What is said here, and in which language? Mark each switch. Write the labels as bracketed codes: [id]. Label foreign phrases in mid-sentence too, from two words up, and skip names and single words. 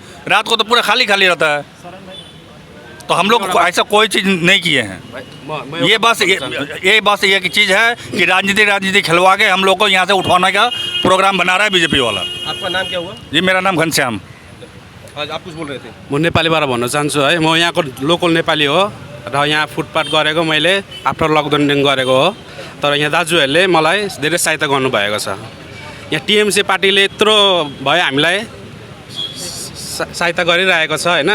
[hi] रात को तो पूरा खाली खाली रहता है। तो हम लोग ऐसा कोई चीज़ नहीं किए हैं। ये बस ये की चीज़ है कि राजनीति खिलवा के हम लोग को यहाँ से उठवाने का प्रोग्राम बना रहा है बीजेपी वाला। आपका नाम क्या हुआ? जी मेरा नाम घनश्याम। आज आप कुछ बोल रहे थे? [ne] म नेपालीबाट भन्न चाहन्छु है, म यहाँको लोकल नेपाली हो र यहाँ फुटपाथ गरेको मैले आफ्टर लकडाउनदेखि गरेको हो। तर यहाँ दाजुहरूले मलाई धेरै सहायता गर्नुभएको छ। यहाँ टिएमसी पार्टीले यत्रो भयो हामीलाई सहायता गरिरहेको छ होइन।